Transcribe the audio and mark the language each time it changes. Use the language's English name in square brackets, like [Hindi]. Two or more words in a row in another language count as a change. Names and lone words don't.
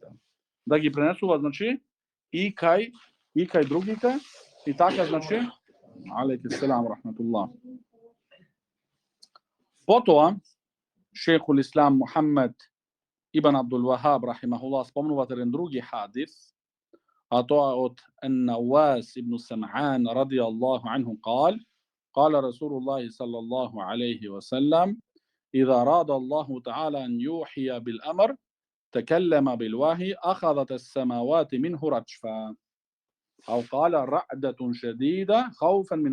[Macedonian] Да ги пренесуваат, значи, и кај другите. И така, значи, [Arabic] عليكم السلام رحمة الله. [Macedonian] Потоа, шейхул Ислам Мухаммед Ибн Абдул Вахаб рахимахуллах спомнува еден други хадис, а тоа од Ан-Навас ибн Сам'ан радијаллаху анху [Arabic] قال رسول الله صلى الله عليه وسلم إذا أراد الله تعالى أن يوحي بالأمر تكلم بالوحي أخذت السماوات منه رجفا أو قال رعدة شديدة خوفا من